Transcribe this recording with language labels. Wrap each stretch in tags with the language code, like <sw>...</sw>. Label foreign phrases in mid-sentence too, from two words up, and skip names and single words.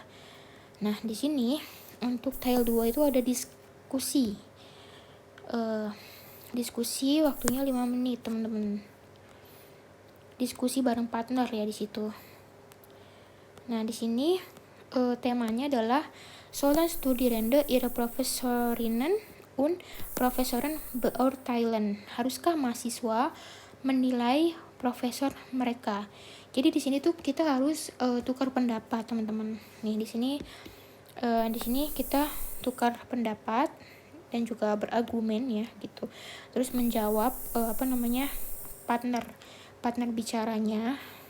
<id>Nah di sini untuk Teil 2 itu ada diskusi. Diskusi waktunya 5 menit teman-teman. Diskusi bareng partner ya di situ. Nah di sini temanya adalah</id> <de>sollen Studierende ihre Professorinnen und Professoren beurteilen.</de> <id>Haruskah mahasiswa menilai profesor mereka? Jadi di sini tuh kita harus tukar pendapat teman-teman. Nih di sini kita tukar pendapat dan juga berargumen ya gitu. Terus menjawab partner bicaranya.</id>